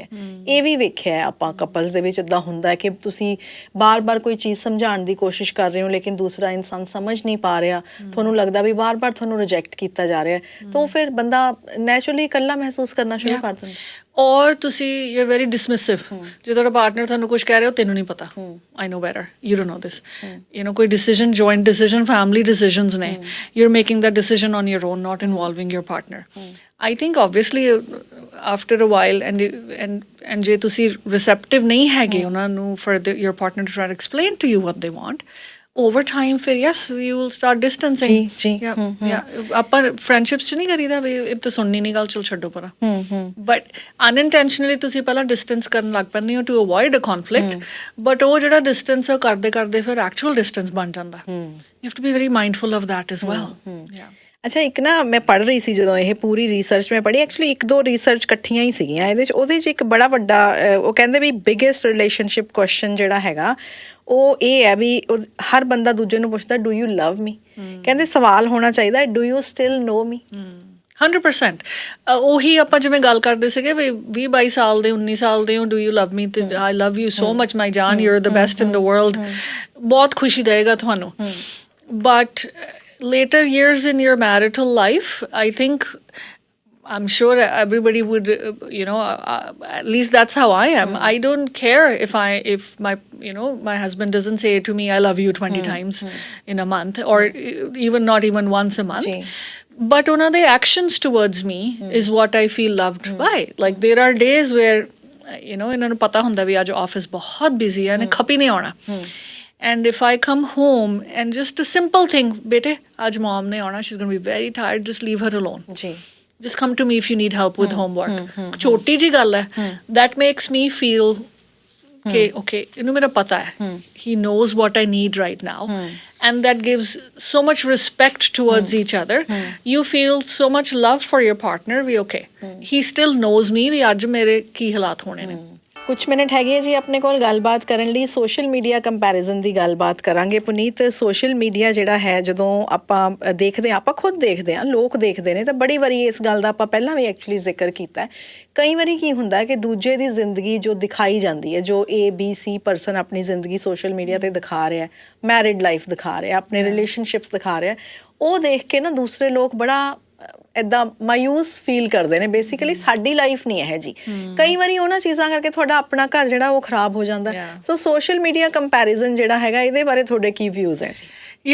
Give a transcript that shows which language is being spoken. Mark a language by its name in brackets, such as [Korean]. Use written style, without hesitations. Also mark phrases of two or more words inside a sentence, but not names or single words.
[Punjabi] ਇਹ ਵੀ ਵੇਖਿਆ ਆਪਾਂ ਕਪਲਸ ਦੇ ਵਿੱਚ ਇੱਦਾਂ ਹੁੰਦਾ ਹੈ ਕਿ ਤੁਸੀਂ ਬਾਰ-ਬਾਰ ਕੋਈ ਚੀਜ਼ ਸਮਝਾਉਣ ਦੀ ਕੋਸ਼ਿਸ਼ ਕਰ ਰਹੇ ਹੋ, ਲੇਕਿਨ ਦੂਸਰਾ ਇਨਸਾਨ ਸਮਝ ਨਹੀਂ ਪਾ ਰਿਹਾ, ਤੁਹਾਨੂੰ ਲੱਗਦਾ ਵੀ ਬਾਰ-ਬਾਰ ਤੁਹਾਨੂੰ ਰਿਜੈਕਟ ਕੀਤਾ ਜਾ ਰਿਹਾ, ਤਾਂ ਫਿਰ ਬੰਦਾ ਨੈਚੁਰਲੀ ਇਕੱਲਾ ਮਹਿਸੂਸ ਕਰਨਾ ਸ਼ੁਰੂ ਕਰ ਦਿੰਦਾ। ਔਰ ਤੁਸੀਂ [English] you are very dismissive. [Punjabi] ਜੇ ਤੁਹਾਡਾ ਪਾਰਟਨਰ ਤੁਹਾਨੂੰ ਕੁਝ ਕਹਿ ਰਿਹਾ, ਤੈਨੂੰ ਨਹੀਂ ਪਤਾ, [English] I know better, you don't know this. ਕੋਈ decision, joint decision, family decisions ਨੇ, you are making that decision on your own, not involving your partner. I think obviously after a while and [Punjabi] ਜੇ ਤੁਸੀਂ receptive ਨਹੀਂ ਹੈਗੇ ਉਹਨਾਂ ਨੂੰ [English] for your partner to try to explain to you what they want, over time ਫਿਰ yes you will start distancing [Punjabi] ਜੀ yeah ਆਪਾਂ friendships ਚ ਨਹੀਂ ਕਰੀਦਾ ਵੀ ਇਹ ਤਾਂ ਸੁਣਨੀ ਨਹੀਂ ਗੱਲ ਚਲ ਛੱਡੋ ਪਰਾਂ [English] but unintentionally [Punjabi] ਤੁਸੀਂ ਪਹਿਲਾਂ distance ਕਰਨ ਲੱਗ ਪੈਂਦੇ ਹੋ [English] to avoid a conflict but [Punjabi] ਉਹ ਜਿਹੜਾ distance ਆ ਕਰਦੇ ਕਰਦੇ ਫਿਰ [English] actual distance [Punjabi] ਬਣ ਜਾਂਦਾ [English] you have to be very mindful of that as well yeah [Punjabi] ਅੱਛਾ ਇੱਕ ਨਾ ਮੈਂ ਪੜ੍ਹ ਰਹੀ ਸੀ ਜਦੋਂ ਇਹ ਪੂਰੀ ਰਿਸਰਚ ਮੈਂ ਪੜ੍ਹੀ ਐਕਚੁਅਲੀ ਇੱਕ ਦੋ ਰਿਸਰਚ ਇਕੱਠੀਆਂ ਹੀ ਸੀਗੀਆਂ ਉਹਦੇ 'ਚ ਇੱਕ ਬੜਾ ਵੱਡਾ ਉਹ ਕਹਿੰਦੇ ਵੀ [English] biggest relationship question [Punjabi] ਜਿਹੜਾ ਹੈਗਾ ਉਹ ਇਹ ਹੈ ਵੀ ਹਰ ਬੰਦਾ ਦੂਜੇ ਨੂੰ ਪੁੱਛਦਾ [English] do you love me [Punjabi] ਕਹਿੰਦੇ ਸਵਾਲ ਹੋਣਾ ਚਾਹੀਦਾ [English] do you still know me 100% [Punjabi] ਉਹੀ ਆਪਾਂ ਜਿਵੇਂ ਗੱਲ ਕਰਦੇ ਸੀਗੇ ਵੀ 20-22 ਸਾਲ ਦੇ 19 ਸਾਲ ਦੇ ਹੋ [English] do you love me ਤੇ I love you so much my jaan you are the best in the world [Punjabi] ਬਹੁਤ ਖੁਸ਼ੀ ਦੇਗਾ ਤੁਹਾਨੂੰ [English] ਬਟ later years in your marital life, I think, I'm sure everybody would, at least that's how I am. I don't care if my husband doesn't say to me, I love you 20 times in a month, or not even once a month. But one of the actions towards me is what I feel loved by. Like there are days where, [Punjabi] ਇਹਨਾਂ ਨੂੰ ਪਤਾ ਹੁੰਦਾ ਵੀ ਅੱਜ office ਬਹੁਤ busy ਹੈ, ਖਪੀ ਨਹੀਂ ਆਉਣਾ. [English] And if I come home and just a simple thing, [Punjabi] ਬੇਟੇ, ਅੱਜ mom ਨੇ ਆਉਣਾ, [English] she's going to be very tired, just leave her alone. Just come to me if you need help with homework. [Punjabi] ਛੋਟੀ ਜਿਹੀ ਗੱਲ ਹੈ. [English] That makes me feel okay, [Punjabi] ਮੇਰਾ ਪਤਾ ਹੈ. [English] He knows what I need right now. And that gives so much respect towards each other. You feel so much love for your partner. He still knows me, [Punjabi] ਵੀ ਅੱਜ ਮੇਰੇ ਕੀ ਹਾਲਤ ਹੋਣੇ ਨੇ. ਕੁਛ ਮਿੰਟ ਹੈਗੇ ਆ ਜੀ ਆਪਣੇ ਕੋਲ ਗੱਲਬਾਤ ਕਰਨ ਲਈ [English] social media comparison [Punjabi] ਦੀ ਗੱਲਬਾਤ ਕਰਾਂਗੇ ਪੁਨੀਤ [English] social media [Punjabi] ਜਿਹੜਾ ਹੈ ਜਦੋਂ ਆਪਾਂ ਦੇਖਦੇ ਹਾਂ ਆਪਾਂ ਖੁਦ ਦੇਖਦੇ ਹਾਂ ਲੋਕ ਦੇਖਦੇ ਨੇ ਤਾਂ ਬੜੀ ਵਾਰੀ ਇਸ ਗੱਲ ਦਾ ਆਪਾਂ ਪਹਿਲਾਂ ਵੀ ਐਕਚੁਅਲੀ ਜ਼ਿਕਰ ਕੀਤਾ ਕਈ ਵਾਰੀ ਕੀ ਹੁੰਦਾ ਕਿ ਦੂਜੇ ਦੀ ਜ਼ਿੰਦਗੀ ਜੋ ਦਿਖਾਈ ਜਾਂਦੀ ਹੈ ਜੋ ABC ਪਰਸਨ ਆਪਣੀ ਜ਼ਿੰਦਗੀ [English] social media [Punjabi] 'ਤੇ ਦਿਖਾ ਰਿਹਾ [English] married life [Punjabi] ਦਿਖਾ ਰਿਹਾ ਆਪਣੇ ਰਿਲੇਸ਼ਨਸ਼ਿਪਸ ਦਿਖਾ ਰਿਹਾ ਉਹ ਦੇਖ ਕੇ ਨਾ ਦੂਸਰੇ ਲੋਕ ਬੜਾ ਇੱਦਾਂ ਮਾਯੂਸ ਫੀਲ ਕਰਦੇ ਨੇ ਬੇਸਿਕਲੀ ਸਾਡੀ ਲਾਈਫ ਨਹੀਂ ਇਹ ਜੀ ਕਈ ਵਾਰੀ ਉਹਨਾਂ ਚੀਜ਼ਾਂ ਕਰਕੇ ਤੁਹਾਡਾ ਆਪਣਾ ਘਰ ਜਿਹੜਾ ਉਹ ਖਰਾਬ ਹੋ ਜਾਂਦਾ [English] so social media comparison [Punjabi] ਜਿਹੜਾ ਹੈਗਾ ਇਹਦੇ ਬਾਰੇ ਤੁਹਾਡੇ ਕੀ ਵਿਊਜ਼ ਹੈ ਜੀ